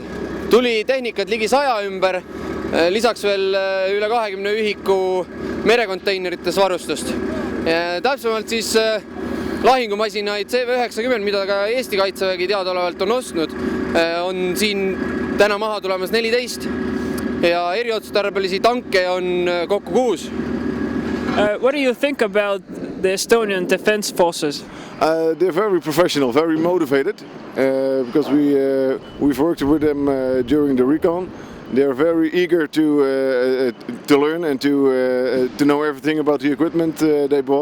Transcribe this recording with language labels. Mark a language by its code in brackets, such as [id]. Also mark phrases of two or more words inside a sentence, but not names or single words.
[et] Tuli tehnikat ligi 100 ümber, lisaks veel üle 20 ühiku merekonteinerites varustust. Täpsemalt siis lahingumasinaid CV90, mida ka Eesti Kaitsevägi teadaolevalt on ostnud, on siin täna maha tulemas 14 ja eriotstarbelisi tanke on kokku 6. [en] What do you think about the Estonian Defence Forces? They're very professional, very motivated, because we've worked with them during the recon. They're very eager to learn and to know everything about the equipment they bought.